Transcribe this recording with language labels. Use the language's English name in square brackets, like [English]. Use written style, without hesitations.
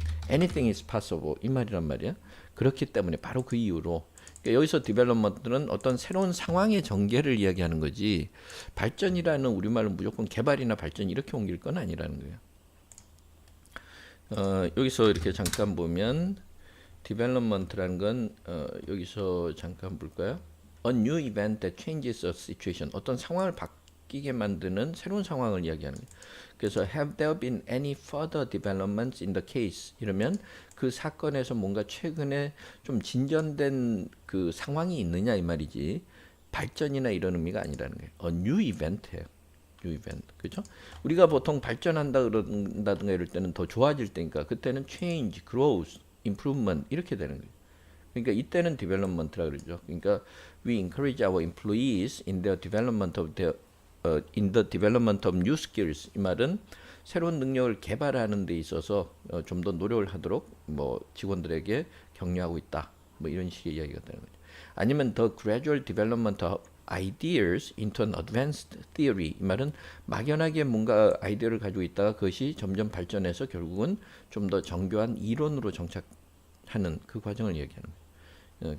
[English] Anything is possible [Korean] 이 말이란 말이야. 그렇기 때문에 바로 그 이유로 그러니까 여기서 디벨롭먼트는 어떤 새로운 상황의 전개를 이야기하는 거지 발전이라는 우리말은 무조건 개발이나 발전 이렇게 옮길 건 아니라는 거예요. 여기서 이렇게 잠깐 보면 디벨롭먼트라는 건 여기서 잠깐 볼까요? [English] A new event that changes a situation [Korean] 어떤 상황을 바뀌게 만드는 새로운 상황을 이야기하는 거예요. [English] 그래서 have there been any further developments in the case? [Korean] 이러면 그 사건에서 뭔가 최근에 좀 진전된 그 상황이 있느냐 이 말이지. 발전이나 이런 의미가 아니라는 거예요. [English] new event [Korean] 예요. [English] new event. [Korean] 그죠? 우리가 보통 발전한다 그런다든가 이럴 때는 더 좋아질 때니까 그때는 [English] change, growth, improvement [Korean] 이렇게 되는 거예요. 그러니까 이때는 development라 그러죠. 그러니까 [English] we encourage our employees in their development of their in the development of new skills. [Korean] 이 말은 새로운 능력을 개발하는 데 있어서 좀 더 노력을 하도록 뭐 직원들에게 격려하고 있다. 뭐 이런 식의 이야기가 되는 거죠. 아니면 [English] the gradual development of ideas into an advanced theory. [Korean] 이 말은 막연하게 뭔가 아이디어를 가지고 있다가 그것이 점점 발전해서 결국은 좀 더 정교한 이론으로 정착하는 그 과정을 얘기하는 거예요.